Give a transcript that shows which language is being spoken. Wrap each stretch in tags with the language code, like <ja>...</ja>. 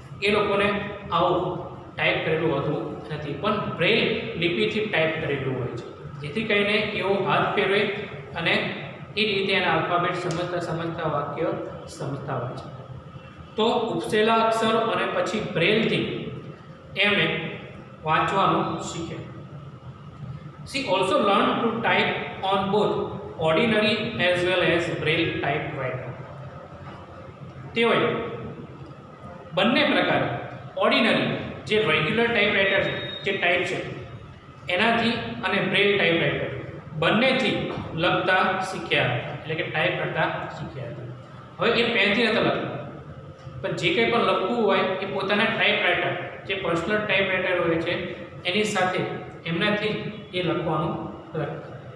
<gu>એ લોકોને આવું ટાઈપ કરેલું હોતું નથી, પણ બ્રેલ લિપિથી ટાઈપ કરેલું હોય છે, જેથી કરીને એવો હાથ ફેરવે અને એ રીતે એના આલ્ફાબેટ સમજતા વાક્ય સમજતા હોય છે. તો ઉપસેલા અક્ષરો અને પછી બ્રેલથી એમણે વાંચવાનું શીખે.</gu> <en>She also learned to type on both ordinary as well as braille typewriter.</en> <gu>તેઓએ બંને પ્રકારે ઓર્ડિનરી જે રેગ્યુલર ટાઈપરાઇટર છે, જે ટાઈપ છે એનાથી, અને બ્રેલ ટાઈપરાઇટર બંનેથી લખતા શીખ્યા, એટલે કે ટાઈપ કરતા શીખ્યા હતા. હવે એ પેનથી નહોતા લખતા, પણ જે કંઈ પણ લખવું હોય એ પોતાના ટાઈપરાઇટર, જે પર્સનલ ટાઈપરાઇટર હોય છે એની સાથે એમનાથી એ લખવાનું લખતા.</gu>